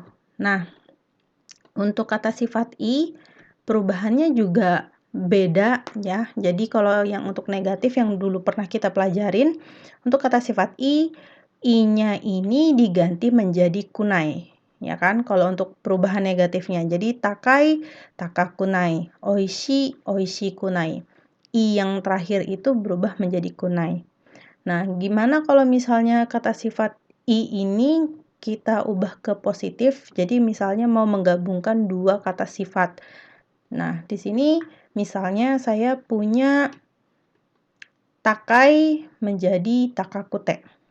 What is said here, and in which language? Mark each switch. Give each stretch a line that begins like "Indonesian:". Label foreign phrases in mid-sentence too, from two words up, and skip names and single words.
Indonesian: Nah, untuk kata sifat i, perubahannya juga beda ya. Jadi kalau yang untuk negatif yang dulu pernah kita pelajarin, untuk kata sifat i-nya ini diganti menjadi kunai. Ya kan? Kalau untuk perubahan negatifnya. Jadi
Japanese: 高い、高くない. 美味しい、美味しくない.
Indonesian: I yang terakhir itu berubah menjadi kunai. Nah, gimana kalau misalnya kata sifat i ini kita ubah ke positif, jadi misalnya mau menggabungkan dua kata sifat. Nah, di sini misalnya saya punya takai menjadi takakute.